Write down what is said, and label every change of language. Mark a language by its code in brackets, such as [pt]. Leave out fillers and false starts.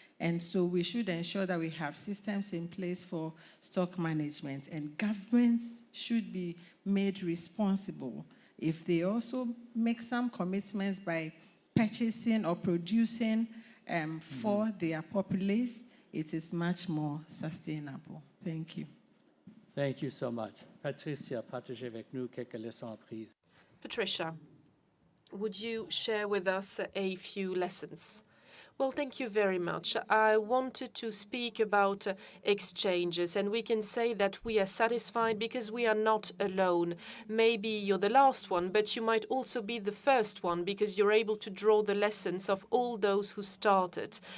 [en] And so we should ensure that we have systems in place for stock management, and governments should be made responsible. If they also make some commitments by purchasing or producing for their populace, it is much more sustainable. Thank you. Thank you so much. [fr] Patricia, partagez avec nous quelques leçons apprises. [en] Patricia, would you share with us a few lessons? Well, thank you very much. I wanted to speak about exchanges, and we can say that we are satisfied because we are not alone. Maybe you're the last one, but you might also be the first one because you're able to draw the lessons of all those who started.